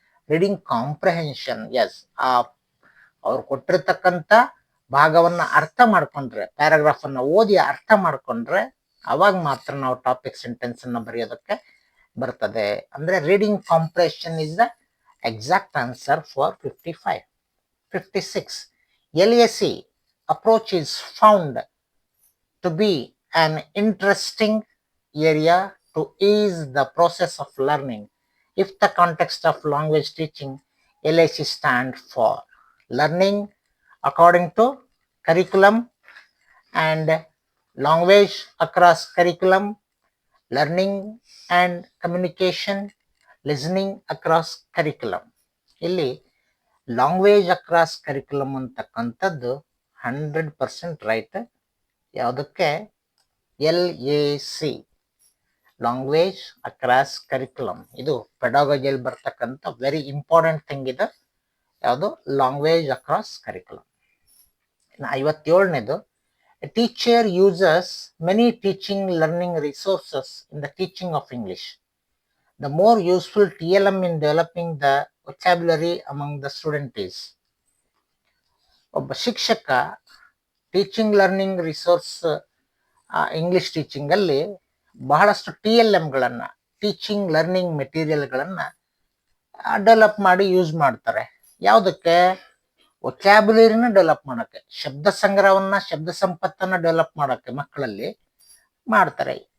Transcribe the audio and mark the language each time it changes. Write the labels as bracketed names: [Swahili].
[English] reading comprehension, [Kannada] S, ಅವ್ರು ಕೊಟ್ಟಿರ್ತಕ್ಕಂಥ ಭಾಗವನ್ನ ಅರ್ಥ ಮಾಡ್ಕೊಂಡ್ರೆ, ಪ್ಯಾರಾಗ್ರಾಫ್ ಅನ್ನ ಓದಿ ಅರ್ಥ ಮಾಡ್ಕೊಂಡ್ರೆ ಅವಾಗ ಮಾತ್ರ ನಾವು ಟಾಪಿಕ್ ಸೆಂಟೆನ್ಸ್ ಅನ್ನ ಬರೆಯೋದಕ್ಕೆ ಬರ್ತದೆ. ಅಂದ್ರೆ [English] Reading comprehension is the exact answer for 55. 56, LAC approach is found to be an interesting area to ease the process of learning if the context of language teaching. LAC stand for learning according to curriculum and language across curriculum, learning and communication, [Kannada] listening across curriculum. ಇಲ್ಲಿ language across curriculum ಅಂತಕ್ಕಂಥದ್ದು 100% right. ಯಾವುದಕ್ಕೆ? LAC, language across curriculum. ಇದು ಪೆಡಾಗಜಿಯಲ್ಲಿ ಬರ್ತಕ್ಕಂಥ [English] very important thing [Kannada] ಇದೆ. ಯಾವುದು? Language across curriculum. 57ನೇದು, [English] A teacher uses many teaching learning resources in the teaching of English. The more useful TLM in developing the vocabulary among the student is. [Kannada] ಒಬ್ಬ ಶಿಕ್ಷಕ teaching learning resource English teaching ಅಲ್ಲಿ ಬಹಳಷ್ಟು TLMಗಳನ್ನ, teaching learning ಮೆಟೀರಿಯಲ್ಗಳನ್ನ develop ಮಾಡಿ use ಮಾಡ್ತಾರೆ. ಯಾವುದಕ್ಕೆ? ವೊಕ್ಯಾಬ್ಯುಲರಿನ develop ಮಾಡೋಕ್ಕೆ, ಶಬ್ದ ಸಂಗ್ರಹವನ್ನ, ಶಬ್ದ ಸಂಪತ್ತನ್ನ ಡೆವಲಪ್ ಮಾಡೋಕ್ಕೆ ಮಕ್ಕಳಲ್ಲಿ ಮಾಡ್ತಾರೆ.